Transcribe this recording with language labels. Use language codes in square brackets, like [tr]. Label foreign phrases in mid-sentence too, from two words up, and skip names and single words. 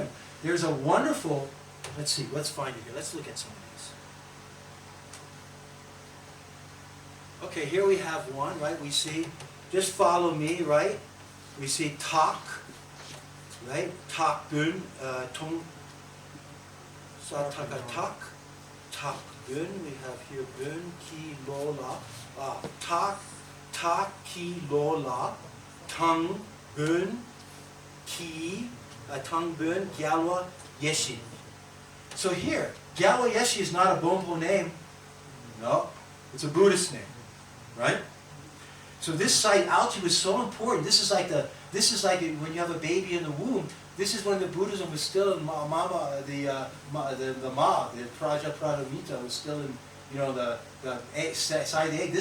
[en] There's a wonderful, let's see, let's find it here. Let's look at some of these. Okay, here we have one, right? We see, just follow me, right? We see Tak, right? Tak Gun, Tong, Sataka Tak, Tak Gun, we have here Gun, Ki Lola, Tak Ki Lola, Tung Bun, Ki, Tung Bun, Gyalwa Yeshi. So here, Gyalwa Yeshi is not a Bonpo name. No, it's a Buddhist name, right? So this site, Alchi, was so important. This is like when you have a baby in the womb. This is when the Buddhism was still in Mama, the Praja Pradamita was still in, you know, the side of the egg.